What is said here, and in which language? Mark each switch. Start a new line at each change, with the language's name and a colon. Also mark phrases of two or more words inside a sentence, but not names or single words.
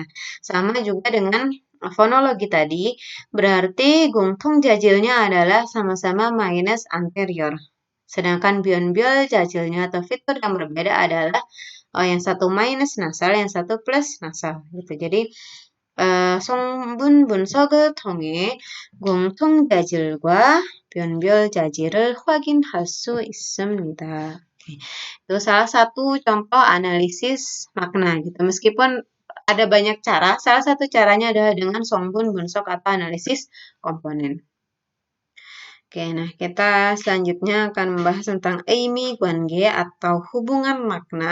Indonesian: Sama juga dengan fonologi tadi, berarti
Korean: 공통 자질
Indonesian: adalah sama-sama minus anterior. Sedangkan
Korean: 변별 자질
Indonesian: atau fitur yang berbeda adalah yang satu minus nasal, yang satu plus nasal. Gitu. Jadi
Korean: 성분 분석을 통해 공통 자질과 변별 자질을 확인할 수 있습니다.
Indonesian: Itu salah satu contoh analisis makna gitu. Meskipun ada banyak cara, salah satu caranya adalah dengan
Korean: 성분 분석
Indonesian: atau analisis komponen. Oke, nah kita selanjutnya akan membahas tentang
Korean: 의미 관계
Indonesian: atau hubungan makna.